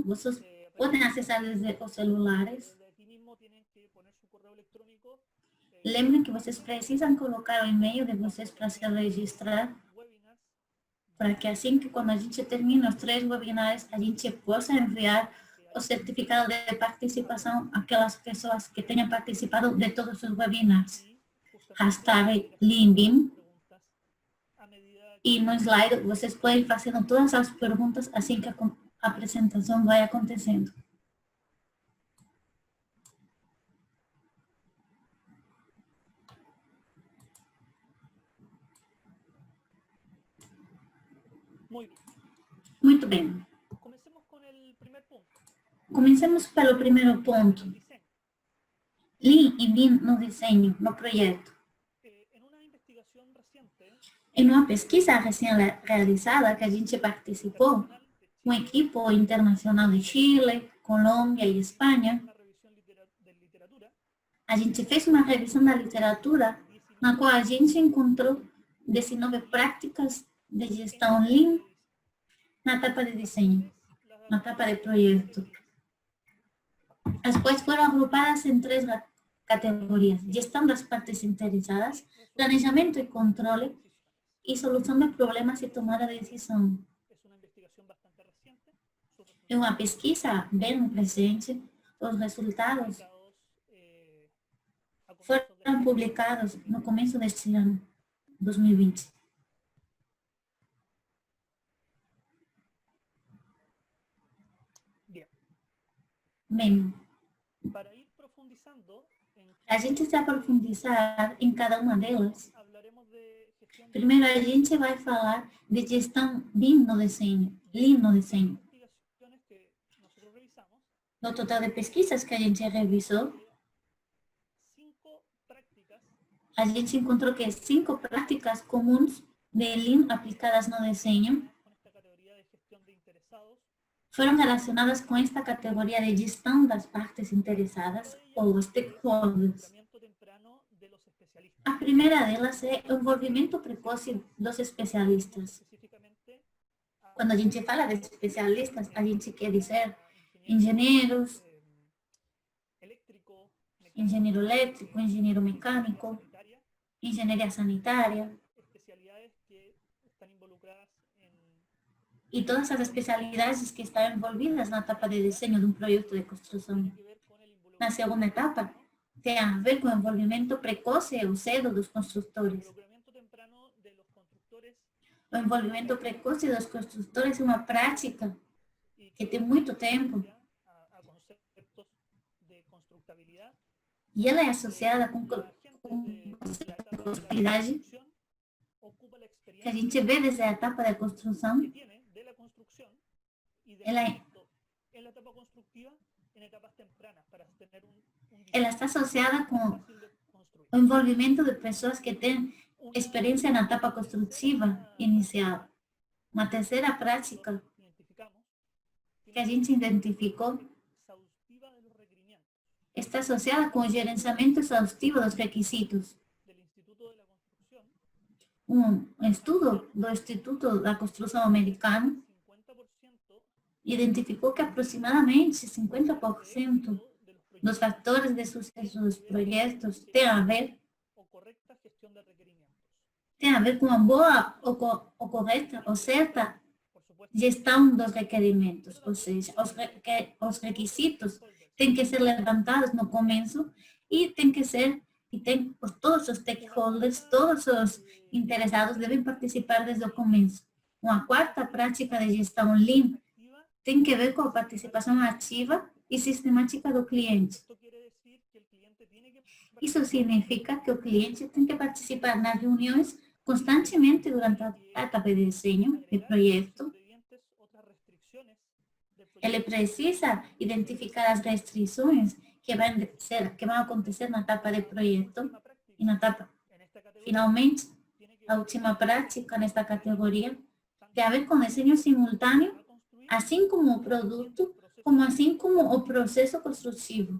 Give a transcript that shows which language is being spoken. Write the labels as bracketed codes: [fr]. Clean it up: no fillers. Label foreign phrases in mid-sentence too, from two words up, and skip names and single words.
[pt] Vocês podem acessar desde os celulares. Lembrem que vocês precisam colocar o e-mail de vocês para se registrar, para que assim que quando a gente termina os 3 webinars, a gente possa enviar o certificado de participação àquelas pessoas que tenham participado de todos os webinars. Hashtag LeanBIM. E no slide vocês podem ir fazendo todas as perguntas assim que a apresentação vai acontecendo. [es] Muy bien. [pt] Muito bem. [es] Comencemos con el primer punto. [pt] Comecemos pelo primeiro ponto. [es] Diseño. [pt] Lean e Lean no desenho, no projeto. [es] En una investigación reciente, [pt] Em uma pesquisa recém-realizada que a gente participou, um equipo internacional de Chile, Colômbia e Espanha, [es] una revisión de literatura, [pt] a gente fez uma revisão da literatura na qual a gente encontrou 19 práticas de gestão Lean na etapa de desenho, na etapa de projeto. As quais foram agrupadas em 3 categorias: gestão das partes interessadas, planejamento e controle, e solução de problemas e tomada de decisão. [es] es una investigación bastante reciente. Sus [pt] É uma pesquisa bem recente, os resultados [es] resultados a comienzos [pt] foram publicados no começo deste ano, 2020. [es] Bien. [pt] Bem, [es] Para ir profundizando en [pt] a gente se aprofundar em cada uma delas. [es] hablaremos de gestión de [pt] Primeiro, a gente vai falar de gestão Lean no desenho. [es] investigaciones que nosotros revisamos. [pt] No total de pesquisas que a gente revisou, [es] 5 prácticas [pt] a gente encontrou que 5 práticas comuns de Lean aplicadas no desenho [es] con esta categoría de gestión de interesados. [pt] foram relacionadas com esta categoria de gestão das partes interessadas ou stakeholders. [es] Involucramiento temprano de los especialistas. [pt] A primeira delas é o envolvimento precoce dos especialistas. [es] Específicamente [pt] Quando a gente fala de especialistas, a gente quer dizer engenheiros, [es] eléctrico, [pt] engenheiro elétrico, engenheiro mecânico, [es] sanitaria, [pt] engenharia sanitária [es] especialidades que están involucradas en [pt] e todas as especialidades que estão envolvidas na etapa de desenho de um projeto de construção. [es] que ver con el [pt] Na segunda etapa, tem a ver com o envolvimento precoce ou cedo dos construtores. [es] involucramiento temprano de los constructores [pt] O envolvimento precoce dos construtores é uma prática [es] y [pt] que tem muito tempo [es] a conceptos de constructabilidad. [pt] e ela é associada com [es] La gente de la etapa de la [pt] construtividade [es] construcción ocupa la [pt] que a [es] experiencia [pt] gente vê desde a etapa da construção. [es] que tiene de la construcción y del [pt] Ela- [es] impacto en la etapa constructiva en etapas tempranas para tener un [pt] Ela está associada com [es] fácil de construir. [pt] o envolvimento de pessoas que têm [es] Una experiência na etapa construtiva inicial. [pt] Uma terceira prática [es] identificamos [pt] que a gente identificou [es] exhaustiva de los requerimientos [pt] está associada com o gerenciamento exaustivo dos requisitos. [es] del Instituto de la Construcción. [pt] Estudo do Instituto da Construção Americano [es] 50% [pt] identificou que aproximadamente 50% [es] de los proyectos [pt] dos fatores de sucesso dos projetos tem a ver [es] o correcta gestión de requerimientos. [pt] com uma boa ou correta ou certa [es] Por supuesto, [pt] gestão dos requerimentos, ou seja, os requisitos têm que ser levantados no começo e todos os stakeholders, todos os interessados devem participar desde o começo. Uma quarta prática de gestão Lean [es] activa, [pt] tem que ver com a participação ativa e sistemática do cliente. [es] esto quiere decir que el cliente tiene que [pt] Isso significa que o cliente tem que participar nas reuniões constantemente durante a etapa de desenho, de projeto. [es] ingredientes, otras restricciones del proyecto. [pt] Ele precisa identificar as restrições que vão acontecer na etapa de projeto [es] Una práctica [pt] e na etapa, [es] en esta categoría [pt] finalmente, [es] tiene que [pt] a última prática nesta categoria [es] tanto [pt] tem a ver com desenho simultâneo, [es] para construir [pt] assim como o produto, como assim como o processo construtivo.